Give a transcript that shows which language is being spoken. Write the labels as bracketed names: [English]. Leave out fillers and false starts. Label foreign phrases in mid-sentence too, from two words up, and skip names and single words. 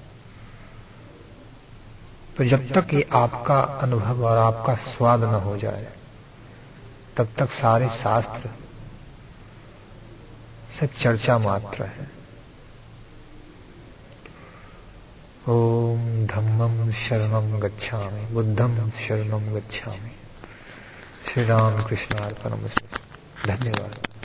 [Hindi] तो जब तक ये आपका अनुभव और आपका स्वाद न हो जाए, तब तक सारे शास्त्र सिर्फ चर्चा मात्र है। [Pali] ओम धम्मं शरणं गच्छामि, बुद्धं शरणं गच्छामि। [Sanskrit] श्री राम कृष्ण अर्पणमस्तु। [Hindi] धन्यवाद।